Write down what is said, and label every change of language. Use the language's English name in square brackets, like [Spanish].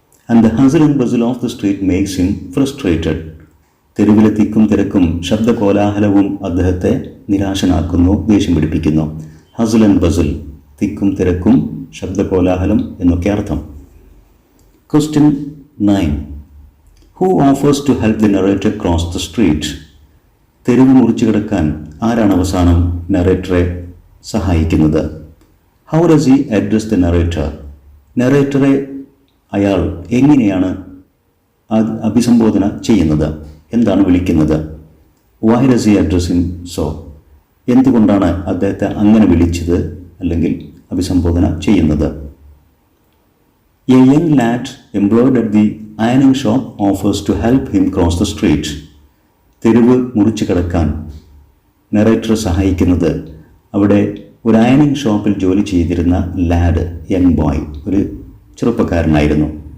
[English] And the hustle and bustle of the street makes him frustrated. [Malayalam] തെരുവിലെ തിക്കും തിരക്കും ശബ്ദകോലാഹലവും അദ്ദേഹത്തെ നിരാശനാക്കുന്നു, ദേഷ്യം പിടിപ്പിക്കുന്നു. [English] hustle and bustle, [Malayalam] തിക്കും തിരക്കും ശബ്ദകോലാഹലം എന്നൊക്കെ അർത്ഥം. [English] Question 9. Who offers to help the narrator cross the street? [Malayalam] തെരുവ് മുറിച്ചു കിടക്കാൻ ആരാണ് അവസാനം നറേറ്ററെ സഹായിക്കുന്നത്? [English] How does he address the narrator? [Malayalam] നറേറ്ററെ അയാൾ എങ്ങനെയാണ് അഭിസംബോധന ചെയ്യുന്നത്? എന്താണ് വിളിക്കുന്നത്? [English] Why does he address him so? [Malayalam] എന്തുകൊണ്ടാണ് അദ്ദേഹത്തെ അങ്ങനെ വിളിച്ചത് അല്ലെങ്കിൽ അഭിസംബോധന ചെയ്യുന്നത്? [English] A young lad employed at the ironing shop offers to help him cross the street. [Malayalam] തെരുവ് മുറിച്ചു കിടക്കാൻ നറേറ്റർ സഹായിക്കുന്നത് അവിടെ ഒരു അയണിംഗ് ഷോപ്പിൽ ജോലി ചെയ്തിരുന്ന ലാഡ്, യങ് ബോയ്, ഒരു ചെറുപ്പക്കാരനായിരുന്നു.